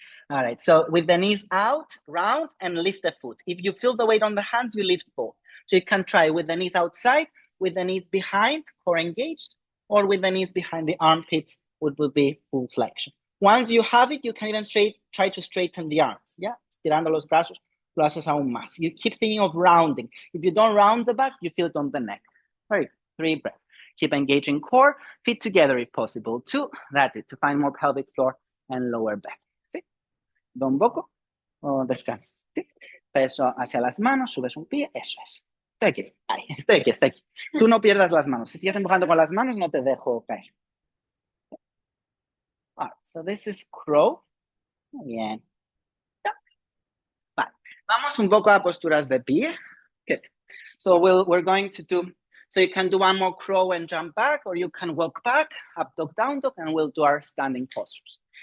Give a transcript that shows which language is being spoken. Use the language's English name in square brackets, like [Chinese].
[English] All right, so with the knees out, round, and lift the foot. If you feel the weight on the hands, you lift both. So you can try with the knees outside, with the knees behind, core engaged, or with the knees behind the armpits, which will be full flexion. Once you have it, you can even try to straighten the arms. [Spanish] Yeah, estirando los brazos aún más. [English] You keep thinking of rounding. If you don't round the back, you feel it on the neck. Very good. 3 breaths. Keep engaging core, feet together if possible. 2, that's it, to find more pelvic floor and lower back. [Spanish] ¿Sí? Da un poco, o descansas. ¿Sí? Peso hacia las manos, subes un pie, eso es. Estoy aquí. Tú no pierdas las manos. Si sigues empujando con las manos, no te dejo caer. [English] All right, so this is crow. [Spanish] Muy bien. Yeah. Vale. Vamos un poco a posturas de pie. Good. [English] So we're going to do, so you can do one more crow and jump back, or you can walk back, up dog, down dog, and we'll do our standing postures.